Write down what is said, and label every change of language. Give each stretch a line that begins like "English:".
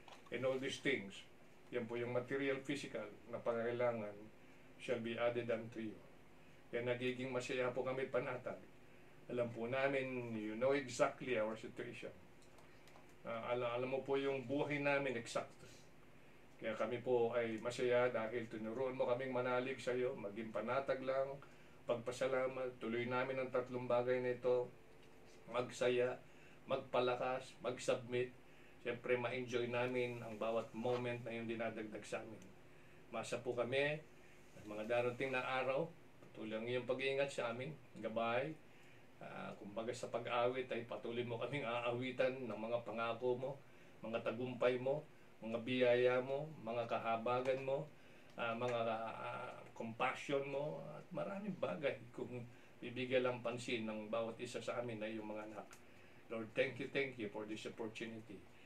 English: And all these things,
Filipino: yan po yung
English: material, physical,
Filipino: na pangailangan,
English: shall be added unto you.
Filipino: Kaya nagiging masaya po kami panatag. Alam po namin,
English: you know exactly our situation.
Filipino: Alam mo po yung buhay namin eksakto. Kaya kami po ay masaya dahil tinuruan mo kaming manalig sa iyo, maging panatag lang, pagpasalamat, tuloy namin ang 3 bagay na ito, magsaya, magpalakas, mag-submit, siyempre ma-enjoy namin ang bawat moment na yung dinadagdag sa amin. Masa po kami, at mga darating na araw, patuloy ang iyong pag-iingat sa amin, gabay, kumbaga sa pag-awit ay patuloy mo kaming aawitan ng mga pangako mo, mga tagumpay mo, mga biyaya mo, mga kahabagan mo, mga compassion mo, at maraming bagay kung bibigyan lang pansin ng bawat isa sa amin na yung mga anak.
English: Lord, thank you for this opportunity.